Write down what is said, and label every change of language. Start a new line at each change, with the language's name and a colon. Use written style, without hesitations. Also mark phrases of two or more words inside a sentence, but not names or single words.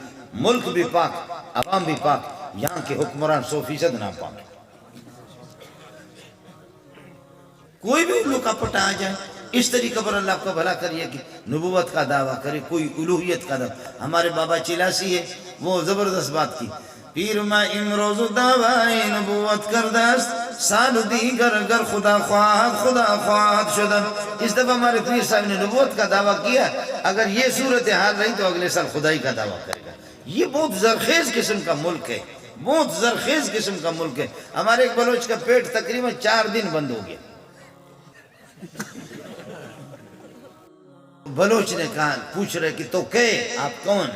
Urdu: ملک بھی پاک، عوام بھی پاک، یہاں کے حکمران 100% ناپاک. کوئی بھی الو کا پٹا آ جائے اس طریقے پر اللہ کو بھلا کریے کہ نبوت کا دعویٰ کرے، کوئی الوہیت کا دعویٰ. ہمارے بابا چلاسی ہے، وہ زبردست بات کی.
Persian: پیر ما امروز دعوی نبوت کردست سال دیگر گر خدا خواہد شدن.
Urdu: اس دفعہ ہمارے پیر صاحب نے نبوت کا دعویٰ کیا، اگر یہ صورتحال رہی تو اگلے سال خدائی کا دعویٰ کرے گا. یہ بہت زرخیز قسم کا ملک ہے، بہت زرخیز قسم کا ملک ہے. ہمارے ایک بلوچ کا پیٹ تقریباً 4 دن بند ہو گیا. بلوچ نے کہا، پوچھ رہے کہ تو کہ آپ کون ہیں؟